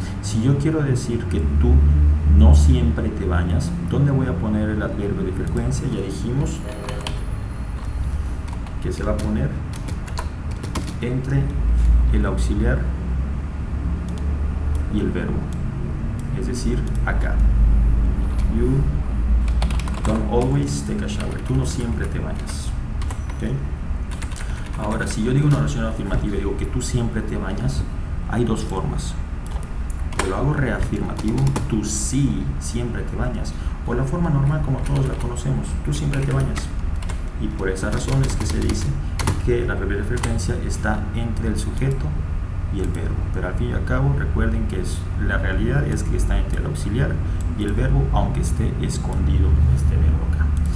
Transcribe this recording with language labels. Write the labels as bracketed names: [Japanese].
[Spanish] Si yo quiero decir que tú no siempre te bañas, ¿dónde voy a poner el adverbio de frecuencia? Ya dijimos que se va a poner entre el auxiliar y el verbo, es decir, acá. [English] You don't always take a shower. [Spanish] Tú no siempre te bañas. ¿Okay? Ahora, si yo digo una oración afirmativa y digo que tú siempre te bañas, hay dos formas. O lo hago reafirmativo, tú sí siempre te bañas, o la forma normal como todos la conocemos, tú siempre te bañas. Y por esa razón es que se dice que la adverbio de frecuencia está entre el sujeto y el verbo, pero al fin y al cabo recuerden que la realidad es que está entre el auxiliar y el verbo, aunque esté escondido este verbo acá.